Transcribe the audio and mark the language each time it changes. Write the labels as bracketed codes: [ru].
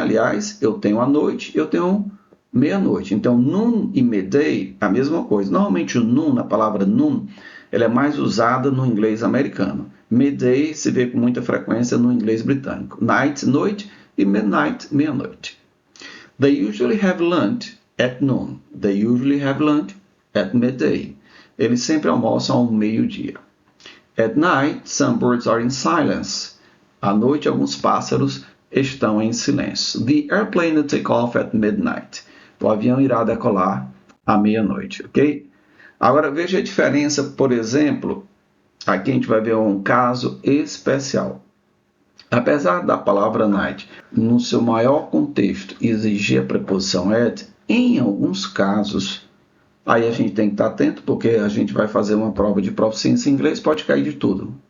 [pt] Aliás, eu tenho a noite, eu tenho meia-noite. Então, noon e midday, a mesma coisa. Normalmente o noon, a palavra noon, ela é mais usada no inglês americano. Midday se vê com muita frequência no inglês britânico. Night, noite, e midnight, meia-noite. [en] They usually have lunch at noon. They usually have lunch at midday. [pt] Eles sempre almoçam ao meio-dia. [en] At night, some birds are in silence. [pt] À noite, alguns pássaros estão em silêncio. [en] The airplane will take off at midnight. [pt] O avião irá decolar à meia-noite, ok? Agora, veja a diferença, por exemplo, aqui a gente vai ver um caso especial. Apesar da palavra night, no seu maior contexto, exigir a preposição at, em alguns casos, aí a gente tem que estar atento, porque a gente vai fazer uma prova de proficiência em inglês, pode cair de tudo.